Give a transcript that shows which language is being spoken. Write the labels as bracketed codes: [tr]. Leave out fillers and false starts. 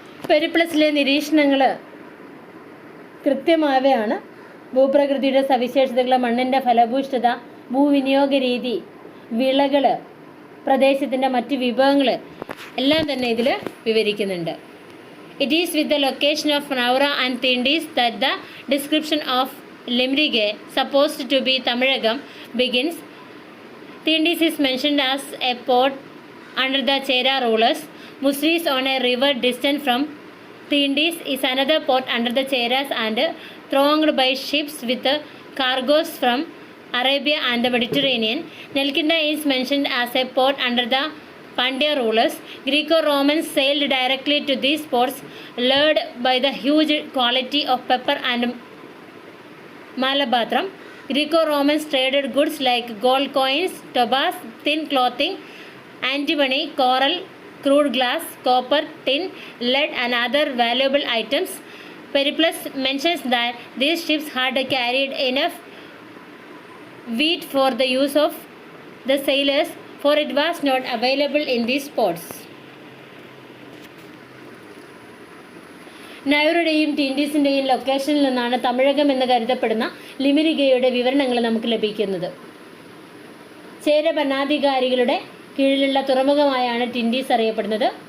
[ml] പെരിപ്ലസിലെ നിരീക്ഷണങ്ങൾ കൃത്യമായവയാണ്. ഭൂപ്രകൃതിയുടെ സവിശേഷതകൾ, മണ്ണിൻ്റെ ഫലഭൂഷ്ഠത, ഭൂവിനിയോഗ രീതി, വിളകൾ, പ്രദേശത്തിൻ്റെ മറ്റ് വിഭവങ്ങൾ എല്ലാം തന്നെ ഇതിൽ വിവരിക്കുന്നുണ്ട്. [en] It is with the location of Navara and Tindis that the description of Limrige, supposed to be Tamilagam, begins. Tindis is mentioned as a port under the Chera rulers. Musris on a river distant from Tindis is another port under the Cheras and thronged by ships with cargoes from Arabia and the Mediterranean. Nelkinda is mentioned as a port under the Pandya rulers. Greco-Romans sailed directly to these ports, lured by the huge quality of pepper and Malabatram. Greco-Romans traded goods like gold coins, tobas, thin clothing, antimony, coral, crude glass, copper, tin, lead and other valuable items. Periplus mentions that these ships had carried enough wheat for the use of the sailors, for it was not available in these ports. [ml] നൈറുടെയും ടിൻഡീസിൻ്റെയും ലൊക്കേഷനിൽ നിന്നാണ് തമിഴകം എന്ന് കരുതപ്പെടുന്ന ലിമിരിഗയുടെ വിവരണങ്ങൾ നമുക്ക് ലഭിക്കുന്നത്. ചേര ഭരണാധികാരികളുടെ കീഴിലുള്ള തുറമുഖമായാണ് ടിൻഡീസ് അറിയപ്പെടുന്നത്.